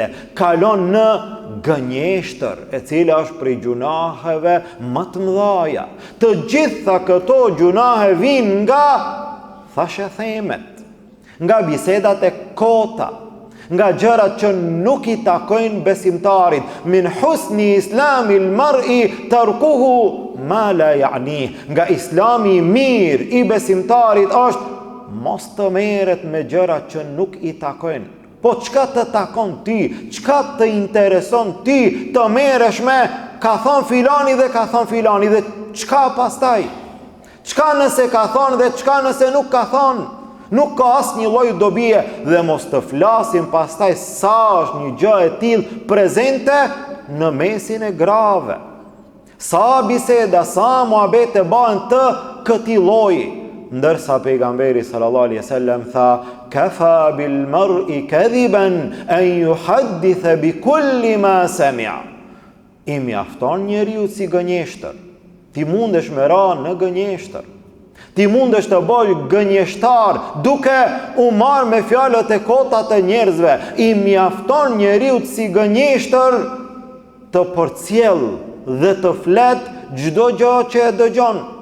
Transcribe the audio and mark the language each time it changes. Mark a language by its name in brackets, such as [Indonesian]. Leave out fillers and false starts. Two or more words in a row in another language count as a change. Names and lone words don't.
[Albanian] Kalon në gënjeshtër, e cila është prej gjunaheve më të mëdha. Të gjitha këto gjunahe vijnë nga thashethemet, nga bisedat e kota, nga gjërat që nuk i takojnë besimtarit. [Arabic] من حسن إسلام المرء تركه ما لا يعنيه. [Albanian] Nga islami i mirë i besimtarit është mos të merret me gjëra që nuk i takojnë. Po çka të takon ty, çka të intereson ty të merresh me ka thënë filani dhe ka thënë filani, dhe çka pastaj? Çka nëse ka thënë dhe çka nëse nuk ka thënë? Nuk ka asnjë lloj dobie, dhe mos të flasim pastaj sa është një gjë e tillë prezente në mesin e grave. Sa biseda, sa muhabete bëhen të këtij lloji. Ndërsa pejgamberi [Arabic] صلى الله عليه وسلم [Albanian] tha: [Arabic] "كفى بالمرء كذبا أن يحدث بكل ما سمع." [Albanian] I mjafton njeriu si gënjeshtër. Ti mundesh me ra në gënjeshtër. Ti mundesh të bëj gënjeshtar duke u marrë me fjalët e kota të njerëzve. I mjafton njeriu si gënjeshtër të përcjell dhe të flet çdo gjë që e dëgjon.